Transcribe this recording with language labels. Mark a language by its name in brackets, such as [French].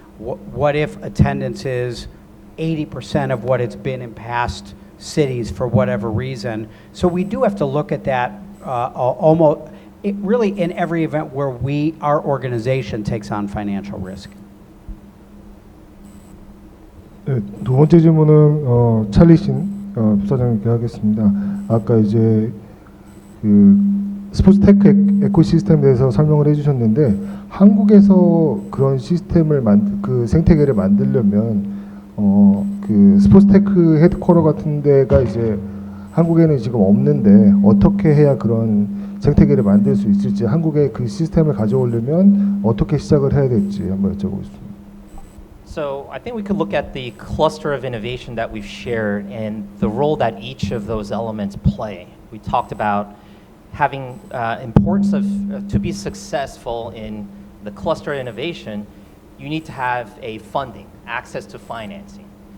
[English] What if attendance is 80% of what it's been in past cities for whatever reason? So we do have to look at that almost. Really in every event where our organization takes on financial risk. [Korean] 네, 두 번째 질문은 찰리신 부사장님께 하겠습니다. 아까 이제 그 스포츠 테크 에코시스템에 대해서 설명을 해주셨는데 한국에서 그런 시스템을 그 생태계를 만들려면 그 스포츠 테크 헤드쿼터 같은 데가 이제 한국에는 지금 없는데 어떻게 해야 그런 생태계를 만들 수 있을지, 한국에 그 시스템을 가져오려면 어떻게 시작을 해야 될지 한번 여쭤보겠습니다. [English] So I think we could look at the cluster of innovation that we've shared and the role that each of those elements play. We talked about having importance of to be successful in the cluster innovation, you need to have a funding, access to financing.